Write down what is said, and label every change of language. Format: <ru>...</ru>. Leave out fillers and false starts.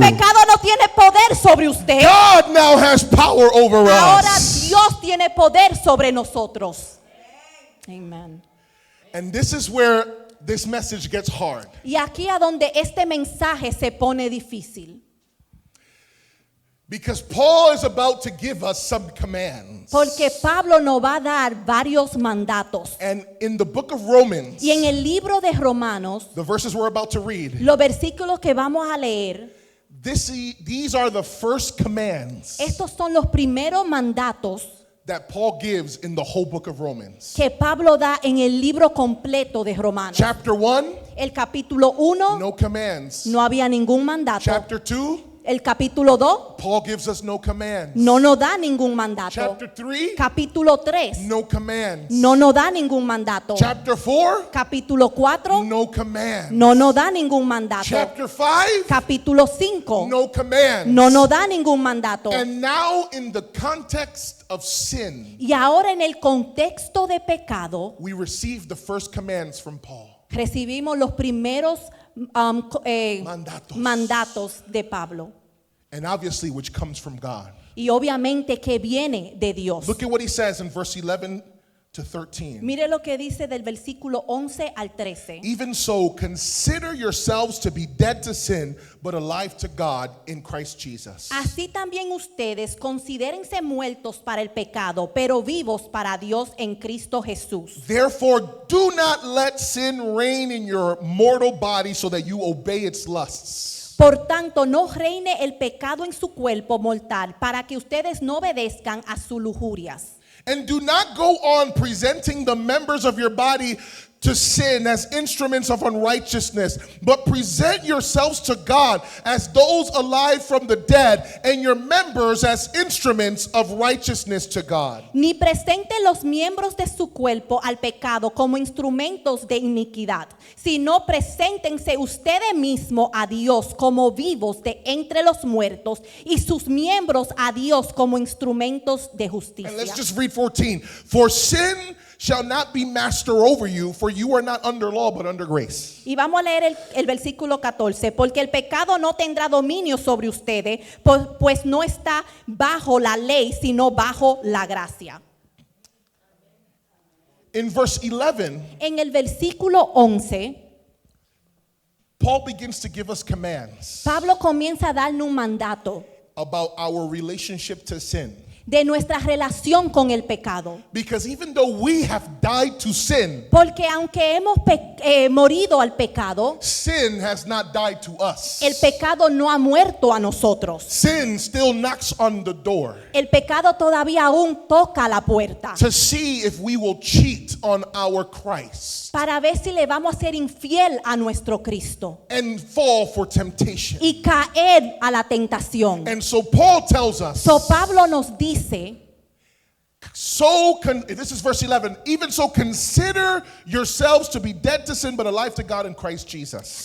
<es>pecado no tiene poder sobre usted.</es> <en>God now has power over</en> <es>Ahora</es> <en>us.</en> <es>Dios tiene poder sobre nosotros.</es> <en>Amen. And this is where this message gets hard.</en> <es>Y aquí a donde este mensaje se pone difícil.</es> <en>Because Paul is about to give us some commands.</en> <es>Porque Pablo nos va a dar varios mandatos.</es> <en>And in the book of Romans,</en> <es>Y en el libro de Romanos,</es> <en>the verses we're about to read,</en> <es>los versículos que vamos a leer,</es> <en>these are the first commands</en> <es>estos son los primeros mandatos</es> <en>that Paul gives in the whole book of Romans.</en> <es>que Pablo da en el libro completo de Romanos.</es> <en>Chapter 1,</en> <es>El capítulo 1</es> <en>no commands.</en> <es>no había ningún mandato.</es> <en>Chapter 2,</en> <es>El capítulo 2</es> <en>Paul gives us no commands.</en> <es>no nos da ningún mandato.</es> <en>Chapter 3,</en> <es>Capítulo 3</es> <en>no commands.</en> <es>no nos da ningún mandato.</es> <en>Chapter 4,</en> <es>Capítulo 4</es> <en>no commands.</en> <es>no nos da ningún mandato.</es> <en>Chapter 5,</en> <es>Capítulo 5</es> <en>no commands.</en> <es>no nos da ningún mandato.</es> <en>And now in the context of sin,</en> <es>Y ahora en el contexto de pecado,</es> <en>we receive the first commands from Paul.</en> <es>recibimos los primeros Mandatos. mandatos de Pablo.</es> <en>And obviously which comes from God.</en> <es>Y obviamente que viene de Dios.</es> <en>Look at what he says in verse 11 to 13.</en> <es>Mire lo que dice del versículo 11 al 13.</es> <en>Even so, consider yourselves to be dead to sin, but alive to God in Christ Jesus.</en> <es>Así también ustedes considérense muertos para el pecado, pero vivos para Dios en Cristo Jesús.</es> <en>Therefore, do not let sin reign in your mortal body so that you obey its lusts.</en> <es>Por tanto, no reine el pecado en su cuerpo mortal, para que ustedes no obedezcan a sus lujurias.</es> <en>And do not go on presenting the members of your body to sin as instruments of unrighteousness, but present yourselves to God as those alive from the dead, and your members as instruments of righteousness to God.</en> <es>Ni presente los miembros de su cuerpo al pecado como instrumentos de iniquidad, sino preséntense ustedes mismos a Dios como vivos de entre los muertos y sus miembros a Dios como instrumentos de</es> <en>And let's</en> <es>justicia.</es> <en>just read 14. For sin shall not be master over you, for you are not under law, but under grace.</en> <es>Y vamos a leer el versículo 14, porque el pecado no tendrá dominio sobre ustedes, pues no está bajo la ley, sino bajo la gracia.</es> <en>In verse 11,</en> <es>En el versículo 11,</es> <en>Paul begins to give us commands</en> <es>Pablo comienza a darnos un mandato</es> <en>about our relationship to sin.</en> <es>de nuestra relación con el pecado.</es> <en>Because even though we have died to sin,</en> <es>Porque aunque hemos morido al pecado,</es> <en>sin has not died to us.</en> <es>el pecado no ha muerto a nosotros.</es> <en>Sin still knocks on the door</en> <es>El pecado todavía aún toca la puerta</es> <en>to see if we will cheat on our Christ</en> <es>para ver si le vamos a ser infiel a nuestro Cristo</es> <en>and fall for temptation.</en> <es>y caer a la tentación.</es> <en>And so Paul tells us,</en> <es>So Pablo nos dice,</es> <en>this is verse 11, even so consider yourselves to be dead to sin but alive to God in Christ Jesus.</en>